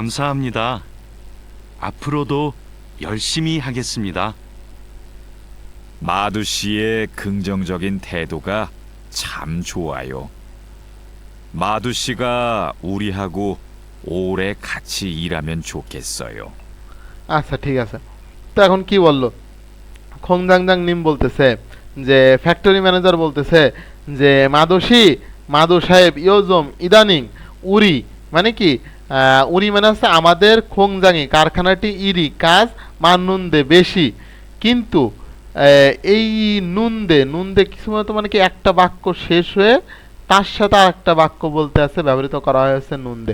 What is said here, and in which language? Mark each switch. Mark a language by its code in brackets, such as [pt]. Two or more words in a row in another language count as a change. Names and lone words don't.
[ko] 감사합니다. 앞으로도 열심히 하겠습니다. 마두 씨의 긍정적인 태도가 참 좋아요. 마두 씨가 우리하고 오래 같이 일하면 좋겠어요. [bn] আচ্ছা ঠিক আছে। তো এখন কি বললো, খোংজাংজাং নিম বলতেছে যে ফ্যাক্টরি ম্যানেজার বলতেছে যে মাদোশি, মাদো সাহেব ইয়োজম ইদানিং উরি মানে কি, উরি মানে হচ্ছে আমাদের খোংজাংয়ে কারখানাটি ইরি কাজ মান্নুন্দে বেশি, কিন্তু এই নুন্দে নুন্দে কিছু মতো মানে কি একটা বাক্য শেষ হয়ে তার সাথে আর একটা বাক্য বলতে আছে, ব্যবহৃত করা হয়েছে নুন্দে।